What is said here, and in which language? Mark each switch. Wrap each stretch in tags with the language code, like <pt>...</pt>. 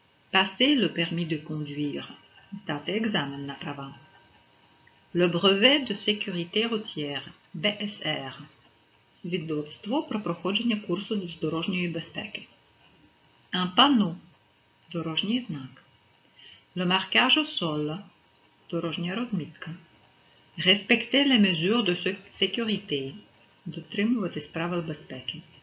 <fr>Passer le permis de conduire.</fr> <uk>Здати екзамен на права.</uk> <fr>Le brevet de sécurité routière. BSR.</fr> <uk>Свідоцтво про проходження курсу з дорожньої безпеки.</uk> <fr>Un panneau.</fr> <uk>Дорожній знак.</uk> <fr>Le marquage au sol.</fr> <uk>Дорожня розмітка.</uk> <fr>Respecter les mesures de sécurité.</fr> <uk>Дотримуватись правил безпеки.</uk>